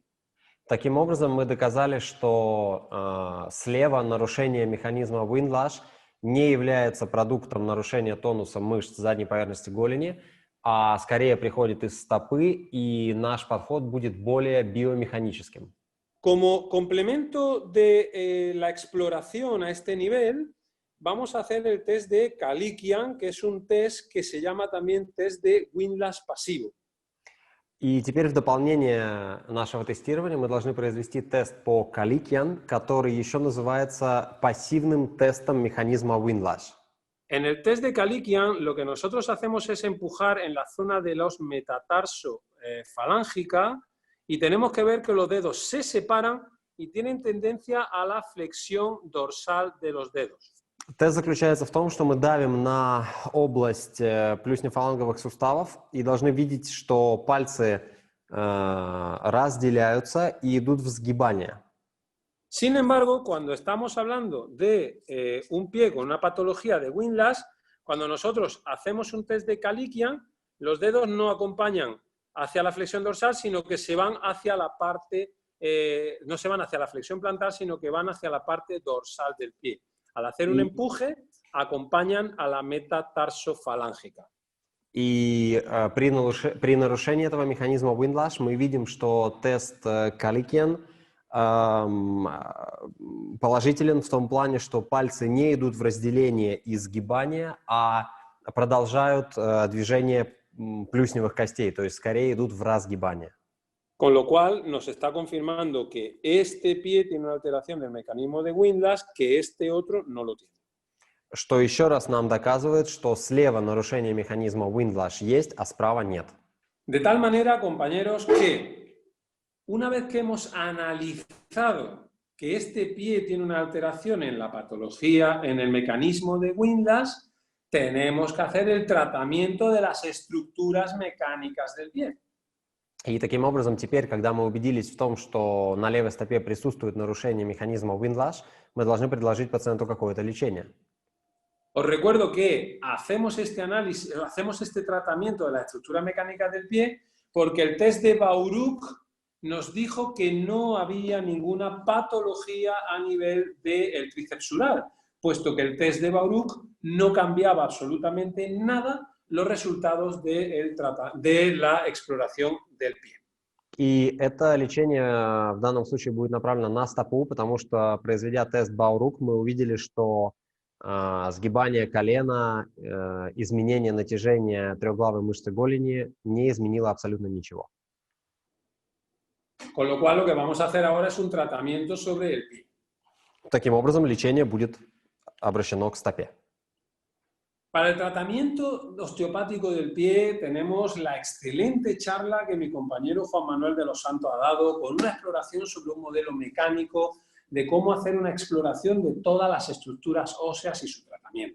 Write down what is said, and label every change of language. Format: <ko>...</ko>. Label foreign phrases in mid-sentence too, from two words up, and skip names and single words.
<ru>Таким образом, мы доказали, что слева нарушение механизма Windlass не является продуктом нарушения тонуса мышц задней поверхности голени, а скорее приходит из стопы, и наш подход будет более биомеханическим.</ru> <es>Como complemento de la exploración a este nivel, vamos a hacer el test de Kalikian, que es un test que se llama también test de Windlass pasivo.</es> <ru>И теперь в дополнение нашего тестирования мы должны произвести тест по Kalikian, который еще называется пассивным тестом механизма Windlass.</ru> <es>En el test de Kalikian, lo que nosotros hacemos es empujar en la zona de los metatarso falángica y tenemos que ver que los dedos se separan y tienen tendencia a la flexión dorsal de los dedos.</es> <ru>Тест заключается в том, что мы давим на область плюснефаланговых суставов и должны видеть, что пальцы разделяются и идут в сгибание.</ru> <es>Sin embargo, cuando estamos hablando de un pie con una patología de Windlass, cuando nosotros hacemos un test de Kalikian, los dedos no acompañan hacia la flexión dorsal, sino que se van hacia la parte, no se van hacia la flexión plantar, sino que van hacia la parte dorsal del pie. Al hacer un empuje, acompañan a la metatarsofalángica.</es> <ru>И при нарушении этого механизма Windlass мы видим, что тест Kalikian положителен в том плане, что пальцы не идут в разделение и сгибание, а продолжают движение плюсневых костей, то есть скорее идут в разгибание.</ru> <es>Con lo cual nos está confirmando que este pie tiene una alteración del mecanismo de Windlass que este otro no lo tiene.</es> <ru>Что еще раз нам доказывает, что слева нарушение механизма Windlash есть, а справа нет.</ru> <es>De tal manera, compañeros, que una vez que hemos analizado que este pie tiene una alteración en la patología, en el mecanismo de Windlass, tenemos que hacer el tratamiento de las estructuras mecánicas del pie.</es> <ru>И таким образом, теперь, когда мы убедились в том, что на левой стопе присутствует нарушение механизма Windlash, мы должны предложить пациенту какое-то лечение.</ru> <es>Os recuerdo que hacemos este análisis, hacemos este tratamiento de la estructura mecánica del pie porque el test de Baruch nos dijo que no había ninguna patología a nivel del trícepsural, puesto que el test de Baruch no cambiaba absolutamente nada los resultados de la exploración del pie.</es> <ru>И это лечение в данном случае будет направлено на стопу, потому что, произведя тест Баурук, мы увидели, что сгибание колена, изменение натяжения трехглавой мышцы голени не изменило абсолютно ничего.</ru> <es>Con lo cual, lo que vamos a hacer ahora es un tratamiento sobre el pie.</es> <ru>Таким образом, лечение будет обращено к стопе.</ru> <es>Para el tratamiento osteopático del pie tenemos la excelente charla que mi compañero Juan Manuel de los Santos ha dado con una exploración sobre un modelo mecánico de cómo hacer una exploración de todas las estructuras óseas y su tratamiento.</es>